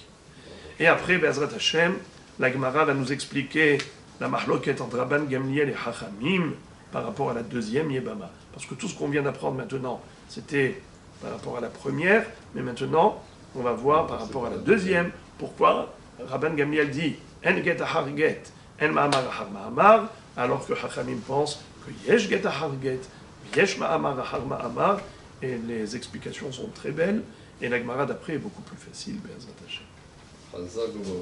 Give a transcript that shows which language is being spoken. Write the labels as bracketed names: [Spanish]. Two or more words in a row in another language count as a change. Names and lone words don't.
[French] Et après, [Hebrew] בעזרת השם, [French] la Gemara va nous expliquer la mahloket entre Rabban Gamliel et Hachamim par rapport à la deuxième Yebama. Parce que tout ce qu'on vient d'apprendre maintenant, c'était par rapport à la première, mais maintenant, on va voir par rapport à la deuxième, pourquoi Rabban Gamliel dit « [Hebrew] אין גט אחר גט » אין מאמר אחר מאמר, [French] alors que Hachamim pense que [Hebrew] יש גט אחר גט, יש מאמר אחר מאמר, [French] et les explications sont très belles, et la Gemara d'après est beaucoup plus facile, [Hebrew] בעזרת השם.